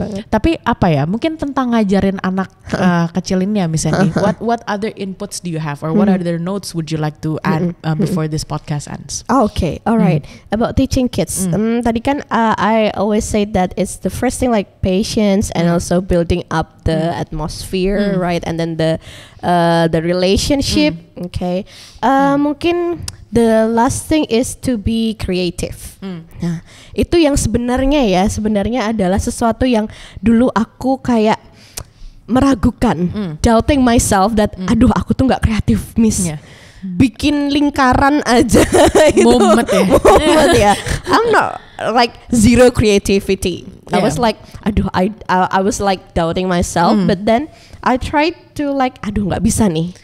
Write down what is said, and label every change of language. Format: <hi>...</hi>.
<id>Tapi mungkin tentang ngajarin anak kecil ini ya misalnya.</id> <en>What other inputs do you have or what other notes would you like to add before this podcast ends? Okay, alright. About teaching kids.</en> <id>Tadi kan</id> <en>I always say that it's the first thing like patience and also building up the atmosphere, right? And then the relationship. Okay. Mungkin the last thing is to be creative.</en> <id>Nah, itu yang sebenarnya adalah sesuatu yang dulu aku kayak meragukan,</id> <en>doubting myself</en> <id>that aduh aku tuh nggak kreatif miss. Bikin lingkaran aja Mumet ya.</id> <en>I'm not like zero creativity. I was like aduh I was like doubting myself, but then I tried to like</en> <id>aduh nggak bisa nih.</id>